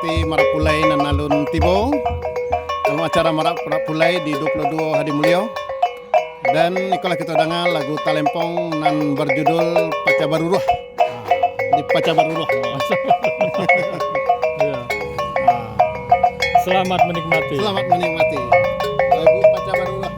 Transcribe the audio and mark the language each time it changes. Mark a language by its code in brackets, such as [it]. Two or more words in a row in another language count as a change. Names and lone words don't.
[min] Marapulai nan alun Tibo. [id] Dalam acara Marapulai di 22 Hadi Mulyo. Dan ikolah kita dengar lagu Talempong nan berjudul Paca Baruruh. Di Paca Baruruh. Iya. Selamat menikmati. Selamat menikmati lagu Paca Baruruh.